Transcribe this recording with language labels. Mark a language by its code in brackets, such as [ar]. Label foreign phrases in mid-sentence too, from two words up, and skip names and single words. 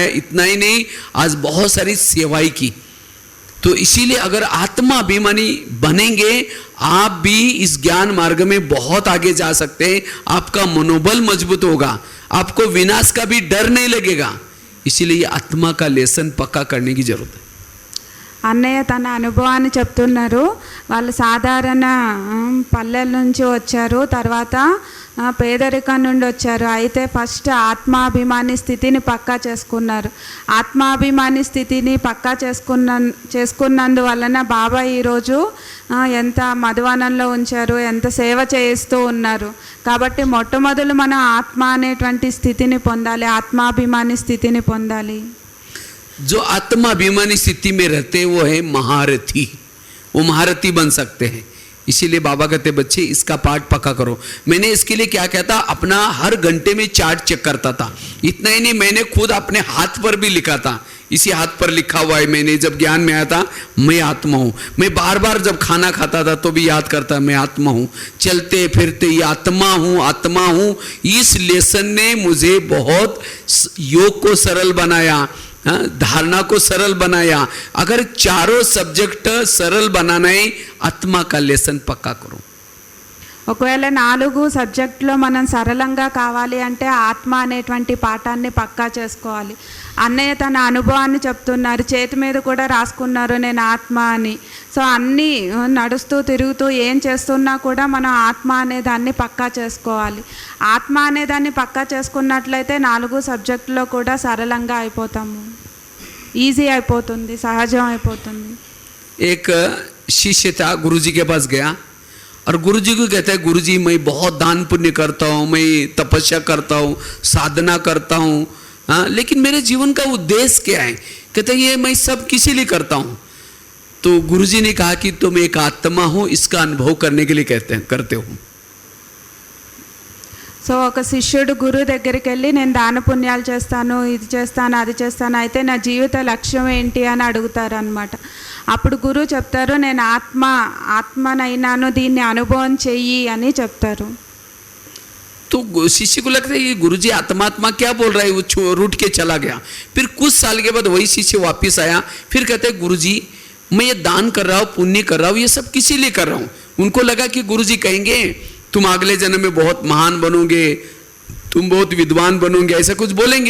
[hi] इतना ही नहीं, आज बहुत सारी सेवाएं की. तो इसीलिए अगर आत्मा अभिमानी बनेंगे आप भी इस ज्ञान मार्ग में बहुत आगे जा सकते हैं. आपका मनोबल मजबूत होगा, आपको विनाश का भी डर नहीं लगेगा. इसीलिए आत्मा का लेसन पक्का करने की जरूरत है. [te] అన్నయ్య తన అనుభవాన్ని చెప్తున్నారు. వాళ్ళు సాధారణ పల్లెల నుంచి వచ్చారు, తర్వాత పేదరికం నుండి వచ్చారు. అయితే ఫస్ట్ ఆత్మాభిమాని స్థితిని పక్కా చేసుకున్నారు. ఆత్మాభిమాని స్థితిని పక్కా చేసుకున్నందువలన బాబా ఈరోజు ఎంత మధువనంలో ఉంచారు, ఎంత సేవ చేస్తూ ఉన్నారు. కాబట్టి మొట్టమొదలు మనం ఆత్మ అనేటువంటి స్థితిని పొందాలి, ఆత్మాభిమాని స్థితిని పొందాలి. [hi] जो आत्माभिमानी स्थिति में रहते हैं वो है महारथी. वो महारथी बन सकते हैं. इसीलिए बाबा कहते बच्चे इसका पाठ पक्का करो. मैंने इसके लिए क्या कहता, अपना हर घंटे में चार्ट चेक करता था. इतना ही नहीं, मैंने खुद अपने हाथ पर भी लिखा था. इसी हाथ पर लिखा हुआ है. मैंने जब ज्ञान में आया था मैं आत्मा हूँ. मैं बार बार जब खाना खाता था तो भी याद करता मैं आत्मा हूँ. चलते फिरते ये आत्मा हूँ, आत्मा हूँ. इस लेसन ने मुझे बहुत योग को सरल बनाया, धारणा को सरल बनाया. अगर चारों सब्जेक्ट सरल बनाना है आत्मा का लेसन पक्का करो. [te] ఒకవేళ 4 సబ్జెక్టులో మనం సరళంగా కావాలి అంటే ఆత్మ అనేటువంటి పాఠాన్ని పక్కా చేసుకోవాలి. అన్నయ్య తన అనుభవాన్ని చెప్తున్నారు, చేతి మీద కూడా రాసుకున్నారు నేను ఆత్మ అని. సో అన్నీ నడుస్తూ తిరుగుతూ ఏం చేస్తున్నా కూడా మనం ఆత్మ అనే దాన్ని పక్కా చేసుకోవాలి. ఆత్మ అనే దాన్ని పక్కా చేసుకున్నట్లయితే 4 సబ్జెక్టులో కూడా సరళంగా అయిపోతాము, ఈజీ అయిపోతుంది, సహజం అయిపోతుంది. [hi] एक शिष्य था, गुरुजी के पास गया और गुरुजी को कहता है गुरुजी मैं बहुत दान पुण्य करता हूँ, मैं तपस्या करता हूँ, साधना करता हूँ, हाँ, लेकिन मेरे जीवन का उद्देश्य क्या है? कहते हैं ये मैं सब किसी लिए करता हूँ। तो गुरुजी ने कहा कि तुम एक आत्मा हो, इसका अनुभव करने के लिए करते हो। [te] సో ఒక శిష్యుడు గురువు దగ్గరికి వెళ్ళి నేను దాన పుణ్యాలు చేస్తాను, ఇది చేస్తాను, అది చేస్తాను, అయితే నా జీవిత లక్ష్యం ఏంటి అని అడుగుతారు అనమాట. అప్పుడు గురువు చెప్తారు, నేను ఆత్మనైనాను, దీన్ని అనుభవం చెయ్యి అని చెప్తారు. [hi] तो शिष्य को लगता है कि गुरुजी आत्मा क्या बोल रहा है, वो रूठ के चला गया। फिर कुछ साल के बाद वही शिष्य वापस आया, फिर कहते हैं गुरुजी मैं ये दान कर रहा हूँ, पुण्य कर रहा हूँ, ये सब किसी लिए कर रहा हूँ। उनको लगा कि गुरुजी कहेंगे तुम अगले जन्म में बहुत महान बनोगे, तुम बहुत विद्वान बनोगे, ऐसा कुछ बोलेंगे।